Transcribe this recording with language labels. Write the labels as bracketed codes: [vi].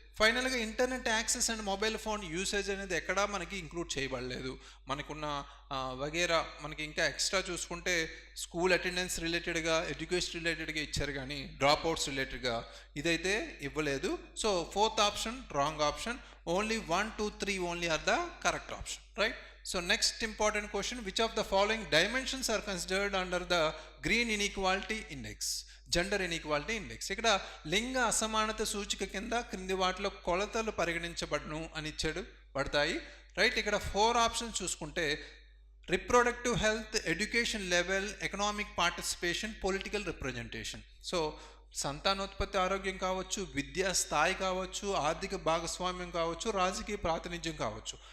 [te] ఫైనల్గా internet access and mobile phone usage అనేది ఎక్కడా మనకి ఇంక్లూడ్ చేయబడలేదు. మనకున్న వగేరా మనకి ఇంకా ఎక్స్ట్రా చూసుకుంటే స్కూల్ అటెండెన్స్ రిలేటెడ్గా, ఎడ్యుకేషన్ రిలేటెడ్గా ఇచ్చారు, కానీ డ్రాప్ అవుట్స్ రిలేటెడ్గా ఇదైతే ఇవ్వలేదు. So 4th option wrong option. [en] Only 1, 2, 3 only are the correct option, right? So next important question, which of the following dimensions are considered under the green inequality index, gender inequality index? [te] ఇక్కడ లింగ అసమానత సూచిక కింద క్రింది వాటిలో కొలతలు పరిగణించబడును అని పడతాయి, రైట్? ఇక్కడ 4 ఆప్షన్స్ చూసుకుంటే reproductive health, education level, economic participation, political representation. So సంతానోత్పత్తి ఆరోగ్యం కావచ్చు, విద్యా స్థాయి కావచ్చు, ఆర్థిక భాగస్వామ్యం కావచ్చు, రాజకీయ ప్రాతినిధ్యం కావచ్చు.